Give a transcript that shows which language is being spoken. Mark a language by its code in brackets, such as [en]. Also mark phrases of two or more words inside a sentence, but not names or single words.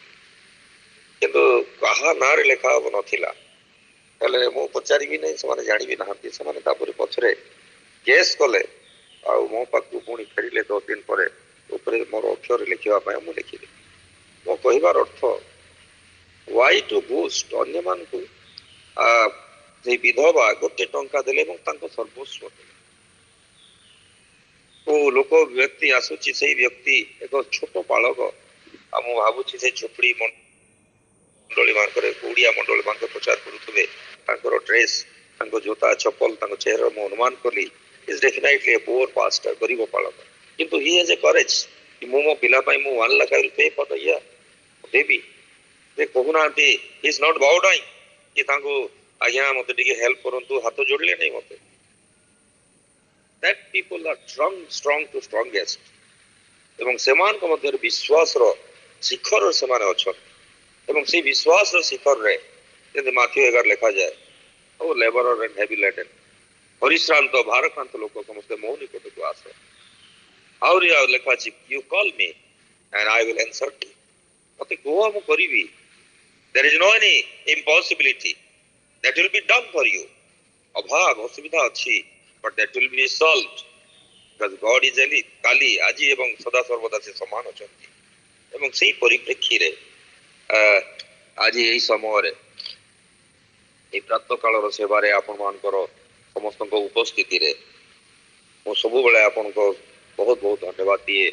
[or] କିନ୍ତୁ କାହା ନାଁରେ ଲେଖା ହବ ନଥିଲା। ହେଲେ ମୁଁ ପଚାରିବି ନାହିଁ, ସେମାନେ ଜାଣିବି ନାହାନ୍ତି। ସେମାନେ ତାପରେ ପଛରେ କେସ୍ କଲେ, ଆଉ ମୋ ପାଖକୁ ପୁଣି ଫେରିଲେ 10 ଦିନ ପରେ ଉପରେ ମୋର ଅକ୍ଷର ଲେଖିବା ପାଇଁ। ମୁଁ ଲେଖିଲି। ମୋ କହିବାର ଅର୍ଥ, [en] why to boast? [or] ଅନ୍ୟମାନଙ୍କୁ ସେଇ ବିଧବା 1 ଟଙ୍କା ଦେଲେ ଏବଂ ତାଙ୍କ ସର୍ବସ୍ୱ ଦେଲେ। କୋଉ ଲୋକ ବ୍ୟକ୍ତି ଆସୁଛି, ସେଇ ବ୍ୟକ୍ତି ଏକ ଛୋଟ ବାଳକ, ଆଉ ମୁଁ ଭାବୁଛି ସେ ଝୋପଡି ମଣ୍ଡଳୀ ମାନଙ୍କରେ, ଓଡ଼ିଆ ମଣ୍ଡଳୀ ମାନଙ୍କରେ ପ୍ରଚାର କରୁଥିବେ, ତାଙ୍କର ଡ୍ରେସ, ତାଙ୍କ ଜୋତା ଚପଲ, ତାଙ୍କ ଚେହେରା ମୁଁ ଅନୁମାନ କଲି [en] is definitely a poor pastor, [or] ଗରିବ ପାଳକ। [en] କିନ୍ତୁ he has a courage [or] କି ମୁଁ ମୋ ପିଲା ପାଇଁ ମୁଁ [en] 1 lakh I will pay for the year, [or] ଦେବି। ସେ କହୁନାହାନ୍ତି [en] he is not bowing [or] କି ତାଙ୍କୁ ଆଜ୍ଞା ମତେ ଟିକେ ହେଲ୍ପ କରନ୍ତୁ, ହାତ ଯୋଡ଼ିଲେ ନାହିଁ ମତେ। [en] That people are strong to strongest। [or] ଏବଂ ସେମାନଙ୍କ ମଧ୍ୟରେ ବିଶ୍ୱାସର ଶିଖରରେ ସେମାନେ ଅଛନ୍ତି। ଏବଂ ସେଇ ବିଶ୍ୱାସର ଶିଖରରେ ଯେମିତି ମାଥ୍ୟୁ 11 ଲେଖାଯାଏ, [en] O labourer and heavy laden, [or] ପରିଶ୍ରାନ୍ତ ଭାରକ୍ରାନ୍ତ ଲୋକ ସମସ୍ତେ ମୋ ନିକଟକୁ ଆସ। [en] ଆହୁରି ଆଉ ଲେଖା ଅଛି, you call me and I will answer you. [or] ମତେ କୁହ, ମୁଁ କରିବି। [en] There is no any impossibility that will be done for you। [or] ଅଭାବ ଅସୁବିଧା ଅଛି, [en] but that will be solved because God is [or] କାଲି, ଆଜି ଏବଂ ସଦା ସର୍ବଦା ସେ ସମାନ ଅଛନ୍ତି। ଏବଂ ସେଇ ପରିପ୍ରେକ୍ଷୀରେ ଆଜି ଏହି ସମୟରେ এই ପ୍ରାତଃକାଳର ସେବାରେ ଆପଣମାନଙ୍କର ସମସ୍ତଙ୍କ ଉପସ୍ଥିତିରେ ମୁଁ ସବୁବେଳେ ଆପଣଙ୍କ ବହୁତ ବହୁତ ଧନ୍ୟବାଦ ଦିଏ।